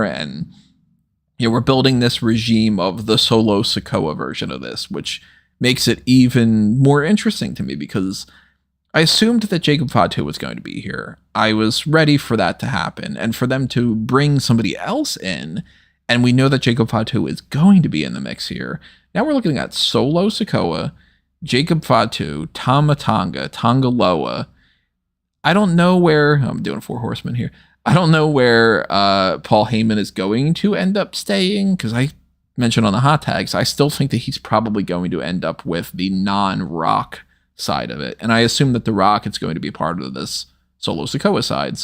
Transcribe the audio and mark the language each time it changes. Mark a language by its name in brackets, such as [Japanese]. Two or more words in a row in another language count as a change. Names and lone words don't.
[English] And, we're building this regime of the solo Sikoa version of this, which makes it even more interesting to me because I assumed that Jacob Fatu was going to be here. I was ready for that to happen and for them to bring somebody else in. And we know that Jacob Fatu is going to be in the mix here. Now we're looking at solo Sikoa, Jacob Fatu, Tama Tonga, Tonga Loa. I don't know where, I'm doing 4 horsemen here. I don't know where Paul Heyman is going to end up staying, because I mentioned on the hot tags, I still think that he's probably going to end up with the non-Rock side of it. And I assume that the Rock is going to be part of this solo Sikoa side.